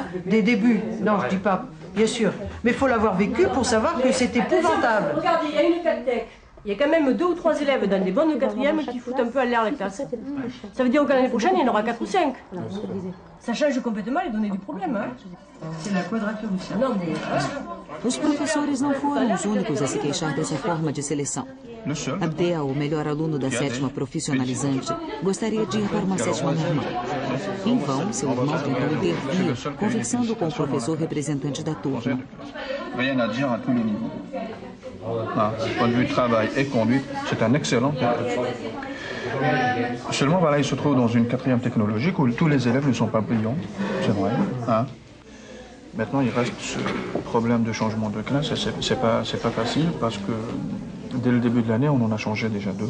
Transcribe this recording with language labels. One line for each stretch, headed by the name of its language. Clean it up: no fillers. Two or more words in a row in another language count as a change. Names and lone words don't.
French: Des débuts, non je dis pas, bien sûr. Mais il faut l'avoir vécu pour savoir que c'est épouvantable. Regardez, il y a une 4 tech. Il y a quand même 2 ou 3 élèves dans des bonnes 4e qui foutent un peu à l'air la classe. Ça veut dire que l'année prochaine, il y en aura 4 ou 5. Ça change complètement les données du problème. Hein? C'est la quadrature du cercle.
Portuguese: Os professores não foram os únicos a se queixar dessa forma de seleção. Abdel, o melhor aluno da 7ª profissionalizante, gostaria de ir para uma 7ª normal. Em vão, seu irmão tentou intervir, conversando com o professor representante da turma.
French: Rien à dire à tous les niveaux. Du point de vue travail et conduite, c'est un excellent élève. Seulement, voilà, il se trouve dans une 4e technologique où tous les élèves ne sont pas brillants, c'est vrai. Hein. Maintenant, il reste ce problème de changement de classe, et c'est pas facile parce que dès le début de l'année, on en a changé déjà 2.